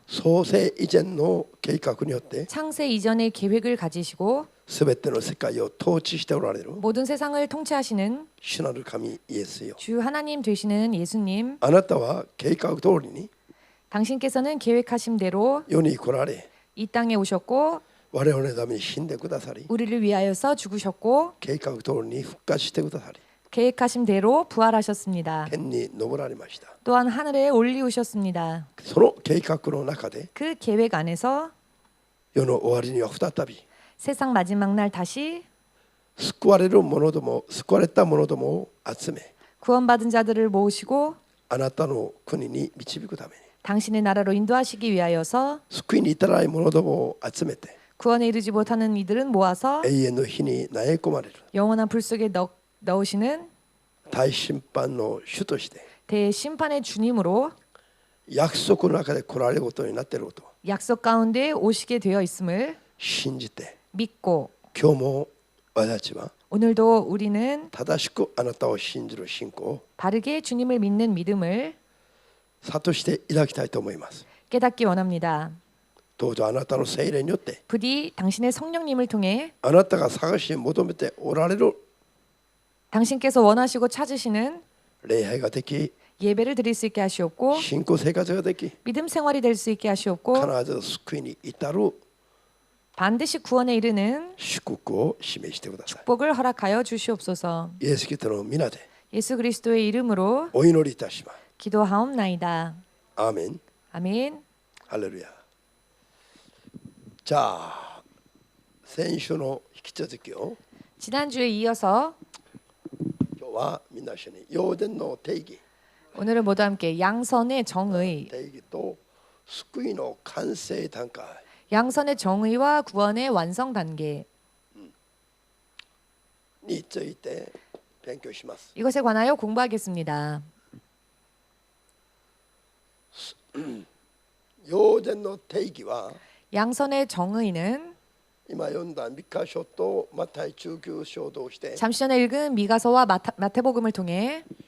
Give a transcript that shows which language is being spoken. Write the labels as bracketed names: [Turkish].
[Japanese] 創世以前の計画によって [Korean] 창세 이전의 계획을 가지시고 [Japanese] すべての世界を統治しておられる [Korean] 모든 세상을 통치하시는 [Japanese] 主なる神イエスよ。 [Korean] 주 하나님 되시는 예수님, [Japanese] あなたは計画通りに [Korean] 당신께서는 계획하신 대로 [Japanese] 世に来られ、 [Korean] 이 땅에 오셨고 [Japanese] 我々のために死んでくださり、 [Korean] 우리를 위하여서 죽으셨고 [Japanese] 計画通りに復活してくださり、 [Korean] 계획하신 대로 부활하셨습니다. [Japanese] 天に昇られました。 [Korean] 또한 하늘에 올리우셨습니다. [Japanese] その計画の中で [Korean] 그 계획 안에서 [Japanese] 世の終わりには再び [Korean] 세상 마지막 날 다시 [Japanese] 救われる者ども、救われた者どもを集め、 [Korean] 구원받은 자들을 모으시고 [Japanese] あなたの国に導くために、 [Korean] 당신의 나라로 인도하시기 위하여서 [Japanese] 救いに至らない者どもを集めて、 [Korean] 구원에 이르지 못하는 이들은 모아서 [Japanese] 永遠の火に投げ込まれる [Korean] 영원한 불 속에 넣으시는 [Japanese] 大審判の主として [Korean] 대심판의 주님으로 [Japanese] 約束の中で来られることになっていることを [Korean] 약속 가운데 오시게 되어 있음을 [Japanese] 信じて、 [Korean] 믿고 [Japanese] 今日も私たちは [Korean] 오늘도 우리는 [Japanese] 正しくあなたを信じる信仰を [Korean] 바르게 주님을 믿는 믿음을 [Japanese] 諭していただきたいと思います。 [Korean] 깨닫기 원합니다. [Japanese] どうぞあなたの聖霊によって [Korean] 부디 당신의 성령님을 통해 [Japanese] あなたが探し求めておられる [Korean] 당신께서 원하시고 찾으시는 [Japanese] 礼拝ができ、 [Korean] 예배를 드릴 수 있게 하시옵고 [Japanese] 信仰生活ができ、 [Korean] 믿음 생활이 될 수 있게 하시옵고 [Japanese] 必ず救いに至る [Korean] 반드시 구원에 이르는 [Japanese] 祝福を示してください。 [Korean] 복을 허락하여 주시옵소서. [Japanese] イエス・キリストの皆で [Korean] 예수 그리스도의 이름으로 [Japanese] お祈りいたします。 [Korean] 기도하옵나이다. [Japanese] アーメン。 [Korean] 아멘. [Japanese] ハレルヤ。じゃあ先週の引き続きを [Korean] 지난주에 이어서 [Japanese] 今日はみんな一緒に陽伝の定義 [Korean] 오늘은 모두 함께 양선의 정의, [Japanese] 定義と救いの完成段階 [Korean] 양선의 정의와 구원의 완성 단계 [Japanese] について勉強します。 [Korean] 이것에 관하여 공부하겠습니다. [Japanese] 陽伝の定義は [Korean] 양선의 정의는 [Japanese] 今読んだミカ書とマタイ19章を通して [Korean] 잠시 전에 읽은 미가서와 마태복음을 통해